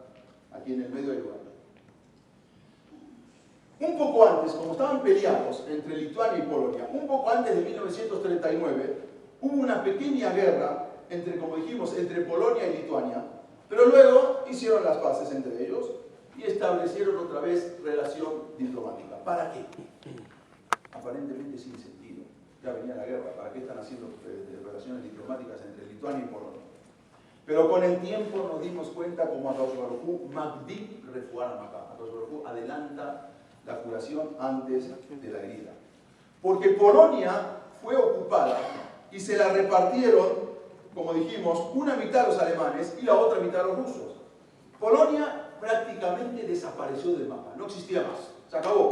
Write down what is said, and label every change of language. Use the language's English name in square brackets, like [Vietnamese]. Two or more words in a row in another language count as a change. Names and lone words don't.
[Spanish] Aquí en el medio hay lugar. Un poco antes, como estaban peleados entre Lituania y Polonia, un poco antes de 1939, hubo una pequeña guerra entre, como dijimos, entre Polonia y Lituania, pero luego hicieron las paces entre ellos y establecieron otra vez relación diplomática. ¿Para qué? Aparentemente sin sentido. Ya venía la guerra, ¿para qué están haciendo relaciones diplomáticas entre Lituania y Polonia? Pero con el tiempo nos dimos cuenta como [Hebrew] הקדוש ברוך הוא מקדים רפואה למכה. הקדוש ברוך הוא [Spanish] adelanta la curación antes de la herida. Porque Polonia fue ocupada y se la repartieron, como dijimos, una mitad a los alemanes y la otra mitad a los rusos. Polonia prácticamente desapareció del mapa, no existía más, se acabó.